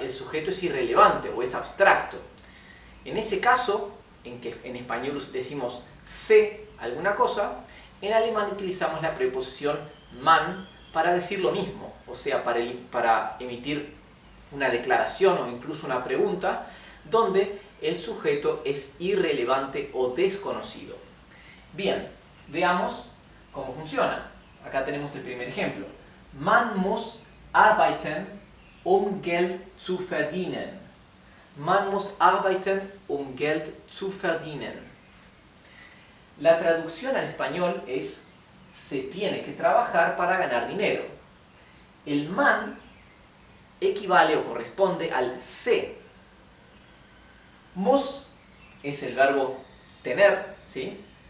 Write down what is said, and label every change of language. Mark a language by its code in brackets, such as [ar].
[es] El sujeto es irrelevante o es abstracto. En ese caso, en que en español decimos sé alguna cosa, en alemán utilizamos la preposición Mann para decir lo mismo, o sea, para emitir una declaración o incluso una pregunta donde el sujeto es irrelevante o desconocido. Bien, veamos cómo funciona. Acá tenemos el primer ejemplo. [de] Man muss arbeiten, um Geld zu verdienen. Man muss arbeiten, um Geld zu verdienen. [es] La traducción al español es se tiene que trabajar para ganar dinero. El man equivale o corresponde al se. Muss es el verbo tener, ¿sí?